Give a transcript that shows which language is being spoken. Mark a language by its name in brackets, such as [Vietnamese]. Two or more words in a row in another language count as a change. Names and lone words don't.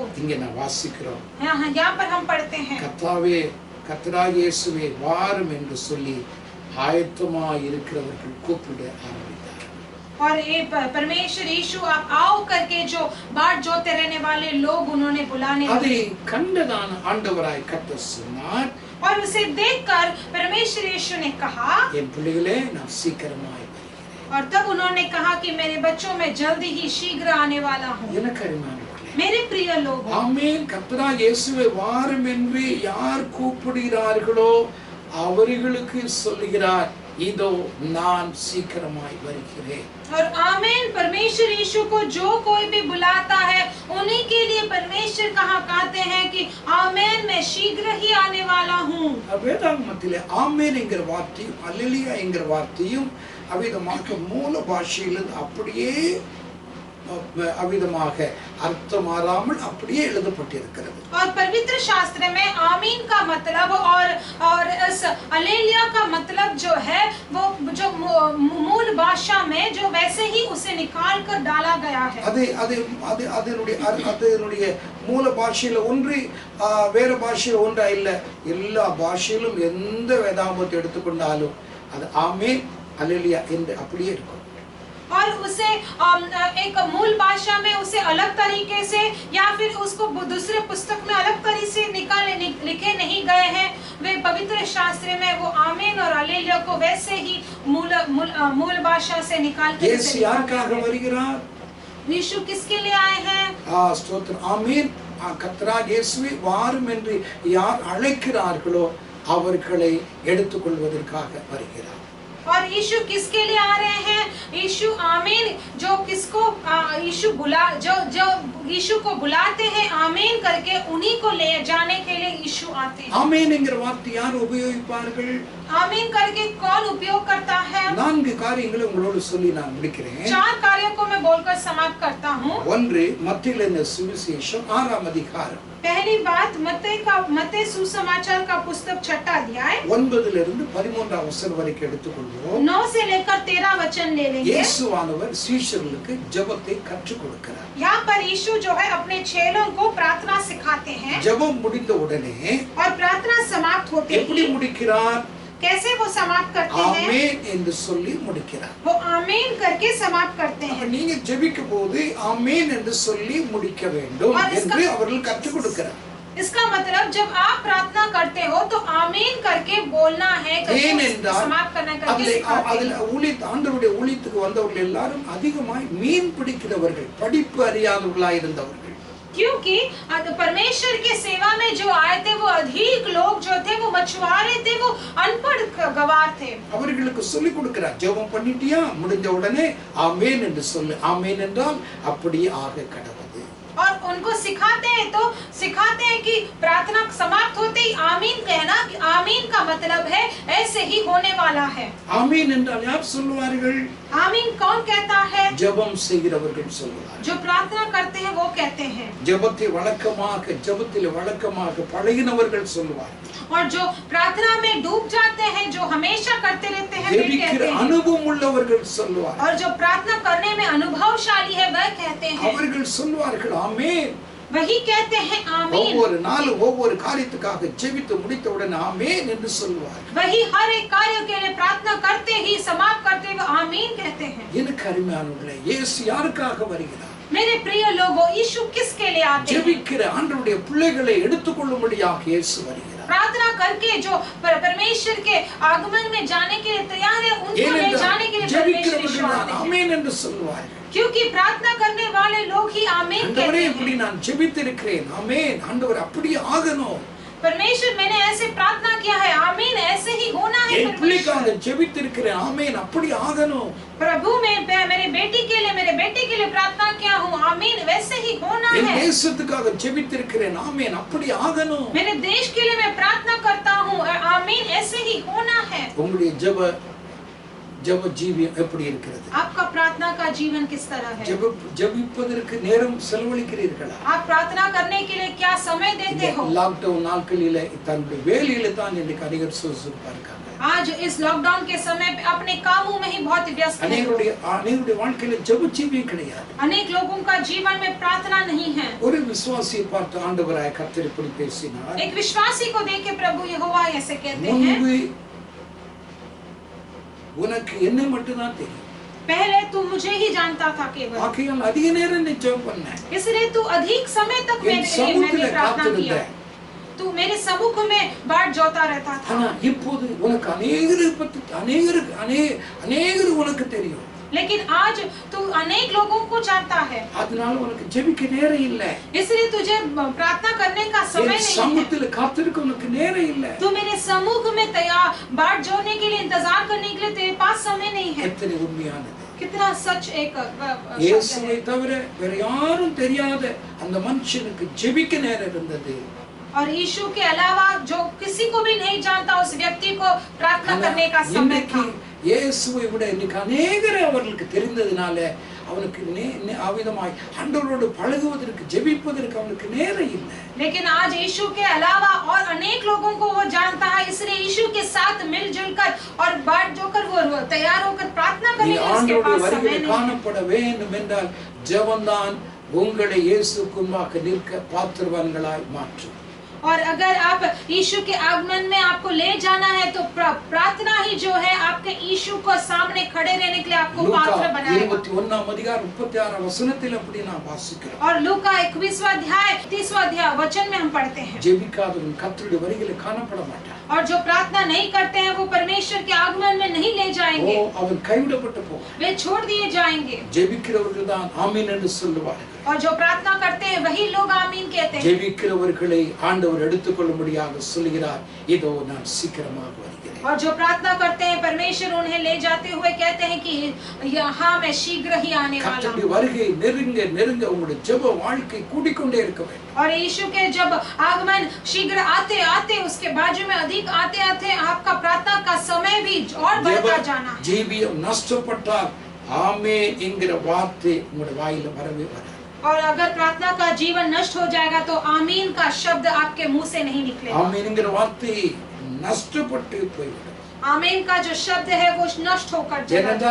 [Tamil] இங்க நான் வாசிக்கிறோம், [Hindi] यहाँ पर हम पढ़ते हैं, [Tamil] கர்த்தாவே கர்த்தராகிய இயேசுவே வாரும் என்று சொல்லி ஆயத்தமாய் இருக்கிறவர்கள் கூப்பிட ஆரம்பித்தார். [Hindi] और ये परमेश्वर यीशु आप आओ करके जो बाट जोते रहने वाले लोग उन्होंने बुलाने [Tamil] அதை [Hindi] लगे। [Tamil] கண்டதான ஆண்டவராய் கர்த்தர் சொன்னார், [Hindi] और उसे देखकर परमेश्वर यीशु ने कहा, [Tamil] என் பிள்ளைகளே நான் சீக்கிரமாய் வருகிறேன். [Hindi] और तब उन्होंने कहा कि मेरे बच्चों में जल्दी ही शीघ्र आने वाला हूँ। [Tamil] எனக்கு அருமையானவர்களே, [Hindi] मेरे प्रिय लोगों, [Tamil] ஆமென். கர்த்தராகிய இயேசுவே வாரும் என்று யார் கூப்பிடுகிறார்களோ அவர்களுக்கு சொல்லுகிறார், இதோ நான் சீக்கிரமாய் வருகிறேன். [Hindi] और आमीन। परमेश्वर यीशु को जो कोई भी बुलाता है उन्हीं के लिए परमेश्वर कहा कहते हैं कि आमीन, मैं शीघ्र ही आने वाला हूँ। [Tamil] வேதாகமத்திலே ஆமென் என்கிற வார்த்தையும் அல்லேலூயா என்கிற வார்த்தையும் அவிதமாக மூல பாஷையிலிருந்து அப்படியே அவிதமாக அர்த்தம் மாறாமல் அப்படியே எழுதப்பட்டிருக்கிறது. [Hindi] और पवित्र शास्त्र में आमीन का मतलब और इस अलेलिया का मतलब जो है वो जो मूल भाषा में जो वैसे ही उसे निकाल कर डाला गया है। [Tamil] அதனுடைய மூல பாஷையில ஒன்று வேற பாஷையில ஒன்றா இல்ல, எல்லா பாஷையிலும் எந்த வேதாகமத்தை எடுத்துக்கொண்டாலும் அது ஆமென் அல்லேலூயா என்று அப்படியே இருக்கும். [Hindi] और उसे एक मूल भाषा में उसे अलग तरीके से या फिर उसको दूसरे पुस्तक में अलग तरीके से लिखे नहीं गए हैं। वे पवित्र शास्त्र में वो आमीन और हालेलुया को वैसे ही मूल भाषा से निकाल कर यीशु किसके लिए आए हैं? [Tamil] ஸ்தோத்திரம். ஆமென். கர்த்தராகிய இயேசுவே வாரும் என்று யார் அழைக்கிறார்களோ அவர்களை எடுத்துக்கொள்வதற்காக வருகிறார். [Hindi] और यीशु किसके लिए आ रहे हैं? यीशु आमीन जो किसको जो यीशु को बुलाते हैं आमीन करके उन्हीं को ले जाने के लिए यीशु आते हैं। [Tamil] ஆமென் என்கிற வார்த்தை யார் உபயோகிப்பார்கள்? [Hindi] आमीन करके कौन उपयोग करता है? [Tamil] 4 காரியங்களை உங்களோடு சொல்லி நான் முடிக்கிறேன். [Hindi] 4 कार्यों को मैं बोलकर समाप्त करता हूँ। [Tamil] 1 மத்தேயு சுவிசேஷம் 6ஆம் அதிகாரம். [Hindi] पहली बात मत्ती सुसमाचार का पुस्तक 6वां अध्याय [Tamil] 9 13 வசனம் வரைக்கும் எடுத்துக்கொள்வோம். [Hindi] 9 से लेकर 13 वचन ले लेंगे। [Tamil] இயேசுவானவர் சீஷர்களுக்கு ஜெபத்தை கற்றுக் கொடுக்கிறார். [Hindi] यहाँ पर यीशु जो है अपने चेलों को प्रार्थना सिखाते हैं। [Tamil] ஜெபம் முடிந்த உடனே [Hindi] और प्रार्थना समाप्त होते [Tamil] எப்படி [Hindi] ही [Tamil] முடிக்கிறார்? [Hindi] कैसे वो समाप्त करते हैं? [Tamil] ஆமென் என்று சொல்லி முடிக்கிறார். [Hindi] वो आमीन करके समाप्त करते हैं। [Tamil] நீங்க ஜெபிக்கும் போது ஆமென் என்று சொல்லி முடிக்க வேண்டும் என்று அவர்கள் கற்றுக் கொடுக்கிறார். [Hindi] इसका मतलब जब आप प्रार्थना करते हो तो आमीन करके बोलना है, [Tamil] ஏனென்றால் [Hindi] समाप्त करना है करके [Tamil] அதுல [Hindi] सिखाते [Tamil] அதுல [Hindi] हैं। [Tamil] ஆண்டவருடைய ஊழியத்துக்கு வந்தவர்கள் எல்லாரும் அதிகமாய் மீன் பிடிக்கிறவர்கள், படிப்பு அறியாதவர்களாய் இருந்தவர்கள். [Hindi] क्योंकि परमेश्वर के सेवा में जो आए थे वो अधिक लोग जो थे वो मछुआरे थे, वो अनपढ़ गवार थे। [Tamil] அவர்களுக்கு சொல்லி கொடுக்கிறார், ஜெபம் பண்ணிட்டியா, முடிஞ்ச உடனே ஆமென் என்று சொல்லு. ஆமென் என்றால் அப்படியே ஆக கடவுது. [Hindi] और उनको सिखाते हैं कि प्रार्थना समाप्त होते ही आमीन कहना, कि आमीन का मतलब है ऐसे ही होने वाला है। [Tamil] ஆமென் என்றால் யார் சொல்லுவார்கள்? [Hindi] आमीन कौन कहता है? [Tamil] ஜெபம் செய்கிறவர்கள் சொல்லுவார்கள். [Hindi] जो प्रार्थना करते हैं वो कहते हैं। [Tamil] ஜெபத்திலே வழக்கமாக பழகினவர்கள் சொல்லுவார்கள். [Hindi] और जो प्रार्थना में डूब जाते हैं, जो हमेशा करते रहते हैं, वे कहते हैं। [Tamil] अनुभव உள்ளவர்கள் சொல்லுவார்கள். [Hindi] और जो प्रार्थना करने में अनुभवशाली है वह कहते हैं। [Tamil] அவர்கள் சொல்லுவார்கள் ஆமென். [Hindi] वही कहते हैं आमीन। [Tamil] ஒவ்வொரு நாளும் ஒவ்வொரு காரியத்துக்காக ஜெபித்து முடித்தவுடன் ஆமென் என்று சொல்லுவார்கள். [Hindi] वही हर एक कार्य के लिए प्रार्थना करते ही समाप्त करते हुए आमीन कहते हैं। [Tamil] எனக்கு அருமையானவர்களே, இயேசு யாருக்காக வருகிறார்? [Hindi] मेरे प्रिय लोगों, यीशु किसके लिए आते हैं? [Tamil] ஜெபிக்கிற ஆண்டவருடைய பிள்ளைகளை எடுத்துக்கொள்ளும்படியாக இயேசு வருகிறார். [Hindi] प्रार्थना करके जो परमेश्वर के आगमन में जाने के लिए तैयार है, उनको ले जाने के लिए परमेश्वर यीशु आते हैं। [Tamil] आमीन என்று சொல்வார்கள். [Hindi] क्योंकि प्रार्थना करने वाले लोग ही आमीन कहते [Tamil] ஆண்டவரே, [Hindi] हैं। [Tamil] இப்படி நான் ஜெபித்திருக்கிறேன், ஆமென். ஆண்டவர் அப்படியே ஆகணும். [Hindi] परमेश्वर मैंने ऐसे प्रार्थना किया है, आमीन ऐसे ही होना है। [Tamil] என் பிள்ளைக்காக ஜெபித்திருக்கிறேன், ஆமென் அப்படி ஆகணும். [Hindi] प्रभु मैं मेरे बेटी के लिए, मेरे बेटे के लिए प्रार्थना किया हूँ, आमीन वैसे ही होना [Tamil] என் [Hindi] है। [Tamil] தேசத்துக்காக ஜெபித்திருக்கிறேன், ஆமென் அப்படி ஆகணும். [Hindi] मेरे देश के लिए मैं प्रार्थना करता हूँ, आमीन ऐसे ही होना है। [Tamil] உங்களுடைய ஜெப ஜீவியம் எப்படி இருக்கிறது? [Hindi] आपका प्रार्थना का जीवन किस तरह है? [Tamil] ஜெபிப்பதற்கு நேரம் செலவழிக்கிறீர்களா? [Hindi] आप प्रार्थना करने के लिए क्या समय देते हो? [Tamil] லாக்டவுன் நாட்களிலே தன்னுடைய வேலையில தான் இன்னைக்கு அநேகர் சுறுசுறுப்பா இருக்காங்க. [Hindi] आज इस लॉकडाउन के समय पे अपने कामों में ही बहुत व्यस्त हैं। [Tamil] அநேகருடைய வாழ்க்கையில ஜெப ஜீவியம் கிடையாது. [Hindi] अनेक लोगों का जीवन में प्रार्थना नहीं है। [Tamil] ஒரு விசுவாசியை பார்த்து ஆண்டவராய் கர்த்தர் இப்படி பேசினார். [Hindi] एक विश्वासी को देख के प्रभु यहोवा ऐसे कहते हैं, [Tamil] முன்பு உனக்கு என்னை மட்டும் தான் தெரியும். [Hindi] पहले तू मुझे ही जानता था केवल, [Tamil] ஆகையால் அதிக நேரம் நீ ஜெபம் பண்ண. [Hindi] इसलिए तू अधिक समय तक मैंने प्रार्थना किया। तू मेरे सम्मुख में बाट जोता रहता था। [Tamil] ஆனா இப்போது உனக்கு அநேகர் உனக்கு தெரியும். [Hindi] लेकिन आज तू अनेक लोगों को जानता है, [Tamil] அதனால உனக்கு ஜெபிக்க நேரம் இல்ல. [Hindi] इसलिए तुझे प्रार्थना करने का समय नहीं है। [Tamil] சமூகத்துல காத்திருக்க உனக்கு நேரம் இல்ல. [Hindi] तू मेरे सम्मुख में तैयार बाट जोड़ने के लिए, इंतजार करने के लिए तेरे पास समय नहीं है। [Tamil] எத்தனை உண்மையானது. [Hindi] कितना सच एक [Tamil] இயேசுவை தவிர வேற யாரும் தெரியாத அந்த மனுஷனுக்கு ஜெபிக்க நேரம் இருந்தது. [Hindi] और यीशु के अलावा जो किसी को भी नहीं जानता, उस व्यक्ति को प्रार्थना करने का समय था। [Tamil] இயேசுவை விட இன்னைக்கு அநேகரை அவர்களுக்கு தெரிந்ததினால அவனுக்கு அவிதமாய் ஆண்டவரோடு பழகுவதற்கு ஜெபிப்பதற்கு அவனுக்கு நேரம் இல்லை. [Hindi] लेकिन आज यीशु के अलावा और अनेक लोगों को वो जानता है, इसलिए यीशु के साथ मिलजुल कर और बाट जोकर वो तैयार होकर प्रार्थना करने के लिए उसके पास समय नहीं है। [Tamil] காணப்பட வேண்டும் என்றால் ஜெபம்தான் உங்களை இயேசுவுக்கு முன்பாக நிற்க பாத்திரவான்களாய் மாற்றும். [Hindi] और अगर आप यीशु के आगमन में आपको ले जाना है तो प्रार्थना ही जो है आपके यीशु को सामने खड़े रहने के लिए आपको पात्र बनाएगा। [Tamil] 21 अधिकार 36 वचनத்தில் அப்படி நான் வாசிக்கிறோம். [Hindi] और लूका 21वां अध्याय 30वां अध्याय वचन में हम पढ़ते हैं, [Tamil] ஜெபிக்காதவன் கர்த்தருடைய வருகையிலே காணப்பட மாட்டான். [Hindi] और जो प्रार्थना नहीं करते हैं वो परमेश्वर के आगमन में नहीं ले जाएंगे, [Tamil] அவன் கைவிடப்பட்டு போவான். [Hindi] वे छोड़ दिए जाएंगे। [Tamil] ஜெபிக்கிறவர்கள் தான் ஆமென் என்று சொல்லுவார்கள். [Hindi] और जो प्रार्थना करते हैं वही लोग आमीन कहते हैं। [Tamil] ஜெபிக்கிறவர்களை ஆண்டவர் எடுத்துக்கொள்ளும்படியாக சொல்கிறார், இதோ நான் சீக்கிரமாக வருகிறேன். [Hindi] और जो प्रार्थना करते हैं परमेश्वर उन्हें ले जाते हुए कहते हैं कि यहाँ मैं शीघ्र ही आने वाला [Tamil] கர்த்தருடைய [Hindi] हूँ। [Tamil] வருகை நெருங்க உங்களுடைய ஜெப வாழ்க்கை கூடிக்கொண்டே இருக்க வேண்டும். [Hindi] और यीशु के जब आगमन शीघ्र आते आते उसके बाजू में अधिक आते आते आपका प्रार्थना का समय भी और बढ़ता जाना है। [Tamil] ஜீவியம் நஷ்டப்பட்டால் ஆமென் என்கிற வார்த்தை உங்களுடைய வாயில வரவே வராது. [Hindi] और अगर प्रार्थना का जीवन नष्ट हो जाएगा तो आमीन का शब्द आपके मुंह से नहीं निकलेगा। [Tamil] ஆமென் என்கிற வார்த்தை நஷ்டப்பட்டு போய்விடும். [Hindi] आमीन का जो शब्द है वो नष्ट होकर जाएगा,